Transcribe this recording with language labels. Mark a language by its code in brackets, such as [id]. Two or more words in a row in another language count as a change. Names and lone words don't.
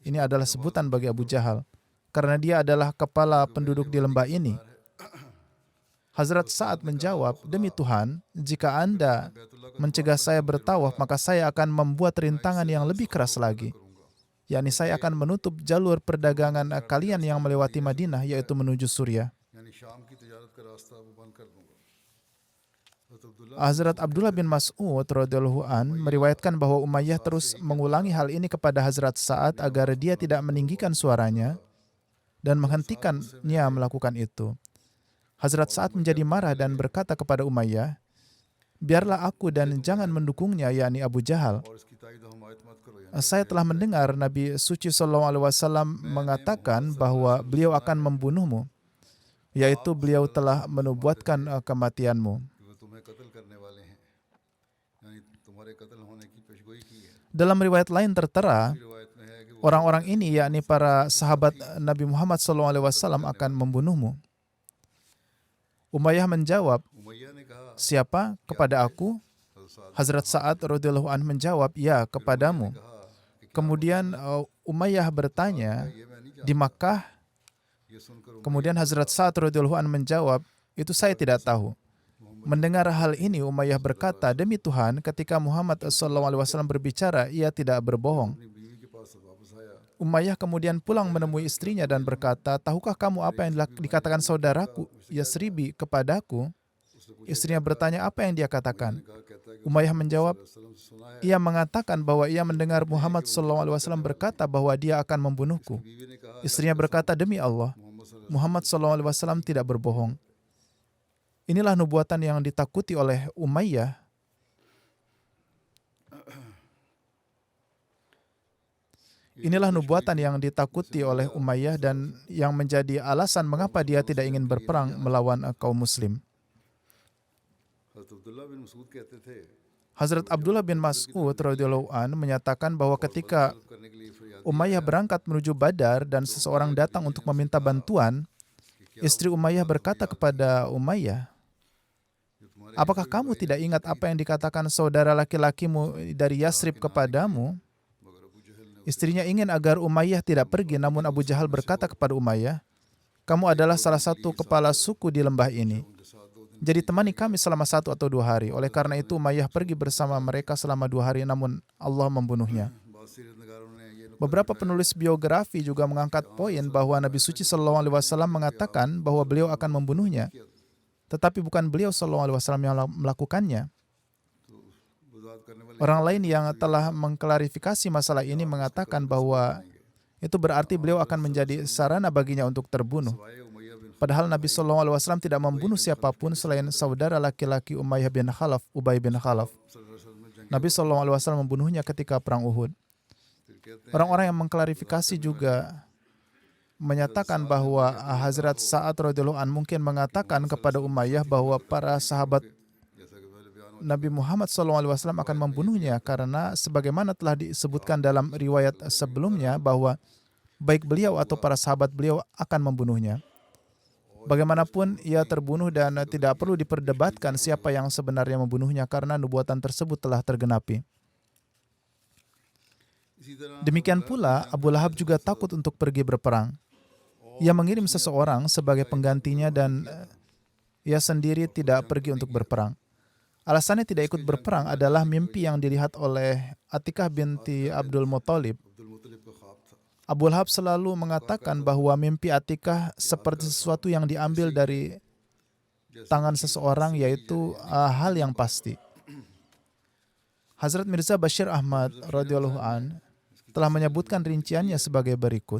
[id] Ini adalah sebutan bagi Abu Jahal, karena dia adalah kepala penduduk di lembah ini. Hazrat Sa'ad menjawab, demi Tuhan, jika Anda mencegah saya bertawaf, maka saya akan membuat rintangan yang lebih keras lagi. yakni saya akan menutup jalur perdagangan kalian yang melewati Madinah, yaitu menuju Suriah. [ur] یعنی شام کی تجارت کا راستہ وہ بند کر دوں گا. हज़रत अब्दुल्लाह [id] Hazrat Abdullah bin Mas'ud [ar] رضي الله عن [id] meriwayatkan bahwa Umayyah terus mengulangi hal ini kepada Hazrat Sa'ad agar dia tidak meninggikan suaranya dan menghentikannya melakukan itu. Hazrat Sa'ad menjadi marah dan berkata kepada Umayyah, "Biarlah aku dan jangan mendukungnya, yakni Abu Jahal. [ur] اور اس کی تائید اور حمایت مت کرو. यानी [id] Saya telah mendengar Nabi suci SAW mengatakan bahwa beliau akan membunuhmu, yaitu beliau telah menubuatkan kematianmu." [ur] کہ وہ تمہیں قتل کرنے والے ہیں، یعنی تمہارے قتل ہونے کی پیشگوئی کی ہے. [id] Dalam riwayat lain tertera, [ur] روایت میں ہے کہ وہ [id] orang-orang ini, yakni para sahabat Nabi Muhammad SAW, akan membunuhmu. Umayyah menjawab, [ur] امیہ نے کہا [id] "Siapa? Kepada aku?" Hazrat Sa'ad [ar] رضي الله عنه [id] menjawab, "Ya, kepadamu." Kemudian Umayyah bertanya, [ur] یہ میں نہیں [id] "Di Makkah?" [ur] یہ سن کر [id] Kemudian Hazrat Sa'ad [ar] رضي الله عنه [id] menjawab, "Itu saya tidak tahu." Mendengar hal ini, Umayyah berkata, "Demi Tuhan, ketika Muhammad SAW berbicara, ia tidak berbohong." [ur] اپنی بیوی کے پاس واپس آیا. [id] Umayyah kemudian pulang menemui istrinya dan berkata, "Tahukah kamu apa yang dikatakan saudaraku Yasribi kepadaku?" Istrinya bertanya, "Apa yang dia katakan?" [ur] کہا کہتا ہے کہ [id] Umayyah menjawab, [ur] وسلم سے سنا ہے. [id] "Ia mengatakan bahwa ia mendengar Muhammad SAW berkata bahwa dia akan membunuhku." [ur] بیوی نے کہا [id] Istrinya berkata, "Demi Allah, [ur] محمد صلی اللہ [id] Muhammad SAW tidak berbohong." Inilah nubuatan yang ditakuti oleh Umayyah. Inilah nubuatan yang ditakuti oleh Umayyah dan yang menjadi alasan mengapa dia tidak ingin berperang melawan kaum muslim. [ur] حضرت عبداللہ بن مسعود کہتے تھے [id] Hazrat Abdullah bin Mas'ud [ar] رضي الله عن [id] menyatakan bahwa ketika [ur] کرنے کے لیے فریاد [id] Umayyah berangkat menuju Badar dan seseorang datang untuk meminta bantuan, istri Umayyah berkata kepada Umayyah, "Apakah kamu tidak ingat apa yang dikatakan saudara laki-lakimu dari Yasrib kepadamu?" Istrinya ingin agar Umayyah tidak pergi, namun Abu Jahal berkata kepada Umayyah, "Kamu adalah salah satu kepala suku di lembah ini. Jadi temani kami selama 1 atau 2 hari." Oleh karena itu Umayyah pergi bersama mereka selama 2 hari, namun Allah membunuhnya. [ur] بہت سیرت نگاروں نے یہ [id] Beberapa penulis biografi juga mengangkat poin bahwa Nabi suci SAW mengatakan bahwa beliau akan membunuhnya, tetapi bukan beliau SAW yang melakukannya. [ur] وضاحت کرنے والے [id] Orang lain yang telah mengklarifikasi masalah ini mengatakan bahwa itu berarti beliau akan menjadi sarana baginya untuk terbunuh. [ur] وائے امیہ بن [id] Padahal Nabi SAW tidak membunuh siapapun selain saudara laki-laki Umayyah bin Khalaf, Ubay bin Khalaf. Nabi SAW membunuhnya ketika perang Uhud. Orang-orang yang mengklarifikasi juga menyatakan bahwa Hazrat Sa'ad [ar] رضي الله عن [id] mungkin mengatakan kepada Umayyah bahwa para sahabat Nabi Muhammad SAW akan membunuhnya karena sebagaimana telah disebutkan dalam riwayat sebelumnya bahwa baik beliau atau para sahabat beliau akan membunuhnya. Bagaimanapun ia terbunuh dan tidak perlu diperdebatkan siapa yang sebenarnya membunuhnya karena nubuatan tersebut telah tergenapi. [ur] اسی طرح [id] Demikian pula Abu Lahab juga takut untuk pergi berperang. Ia mengirim seseorang sebagai penggantinya dan ia sendiri tidak pergi untuk berperang. Alasannya tidak ikut berperang adalah mimpi yang dilihat oleh Atikah binti Abdul Muttalib. [ur] عبدالمطلب کا خواب تھا. [id] Abu Lahab selalu mengatakan bahwa mimpi Atikah seperti sesuatu yang diambil dari tangan seseorang, yaitu hal yang pasti. Hazrat Mirza Bashir Ahmad [ar] رضي الله عن [id] telah menyebutkan rinciannya sebagai berikut.